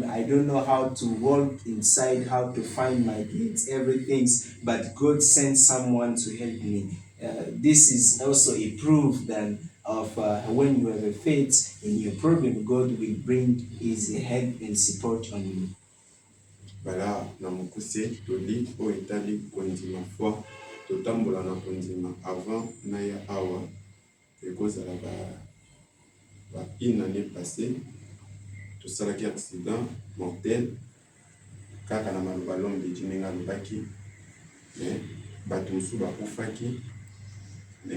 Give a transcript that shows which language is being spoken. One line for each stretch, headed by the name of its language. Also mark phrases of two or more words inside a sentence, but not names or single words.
English: I don't know how to walk inside, how to find my gates, everything. But God sent someone to help me. This is also a proof that of when you have a faith in your problem, God will bring his help and support on you.
Lingala: Bala na mokuse toli o etali kondima foi totambola na kondima avant na ya awa ekozala
French: une année passée
Lingala: tosalaki accident mortel kaka na maloba
French: l'homme de Dieu
Lingala: ndenge alobaki me bato mosusu bakufaki me